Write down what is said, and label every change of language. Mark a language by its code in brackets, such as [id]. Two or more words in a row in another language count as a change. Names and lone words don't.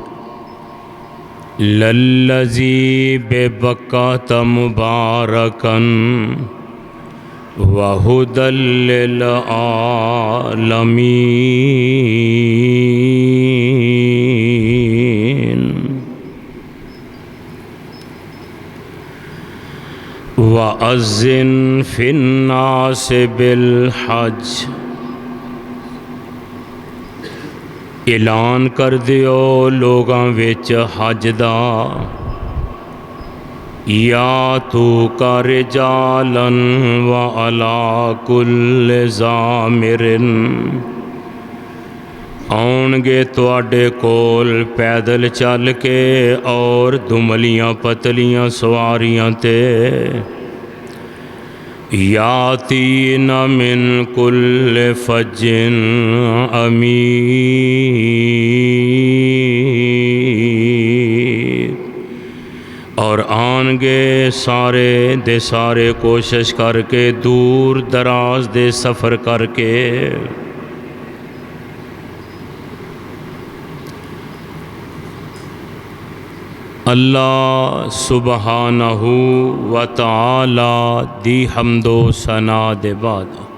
[ar] للذي ببكة مباركا وهدى للعالمين. وأذن في الناس بالحج [pa] اعلان کر دیو لوکاں وچ حج دا [ar] يأتوك رجالا وعلى كل ضامر [pa] آؤݨگے تہاڈے کول پیدل چل کے اور دبلیاں پتلیاں سواریاں تے [ar] يأتين من كل فج أمير [pa] اور آنگے سارے دے سارے کوشش کر کے دور دراز دے سفر کر کے. [ar] الله سبحانه وتعالى [pa] دی حمد و ثنا دے بعد